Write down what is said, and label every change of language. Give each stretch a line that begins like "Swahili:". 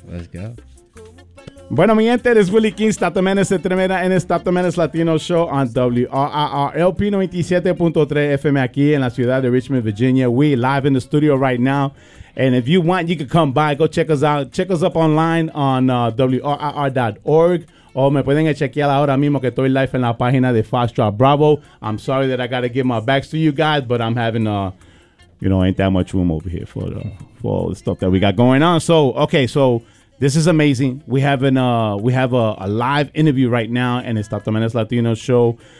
English: Let's go.
Spanish: Bueno, mi gente, es Willie King, Stop the Madness de Tremera en Stop the Madness Latino Show on WRRLP 97.3 FM aquí en la ciudad de Richmond, Virginia.
English: We live in the studio right now. And if you want, you can come by. Go check us out. Check us up online on WRIR.org.
Spanish: O me pueden chequear ahora mismo que estoy live en la página de Foxtrot Bravo.
English: I'm sorry that I got to give my backs to you guys, but I'm having, ain't that much room over here for all the stuff that we got going on. So this is amazing. We have a live interview right now, and it's Stop the Madness Latino Show.